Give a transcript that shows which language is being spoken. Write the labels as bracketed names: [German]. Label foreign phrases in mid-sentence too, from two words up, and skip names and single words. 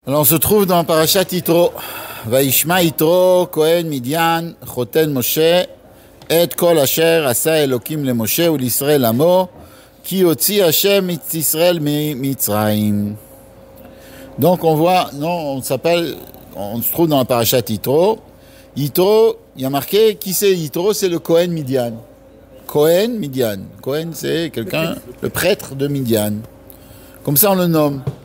[French] Alors on se trouve dans Parashat Yitro. [Hebrew] וישמע יתרו, כהן מדין, חותן משה, את כל אשר עשה אלוקים למשה ולישראל עמו, כי הוציא השם את ישראל ממצרים. [French] Donc on voit, non, on se trouve dans la Parashat Yitro. Yitro, il y a marqué, qui c'est Yitro? C'est le [Hebrew] כהן מדין. כהן מדין. [French] Kohen c'est quelqu'un, le prêtre de Midian. Comme ça on le nomme.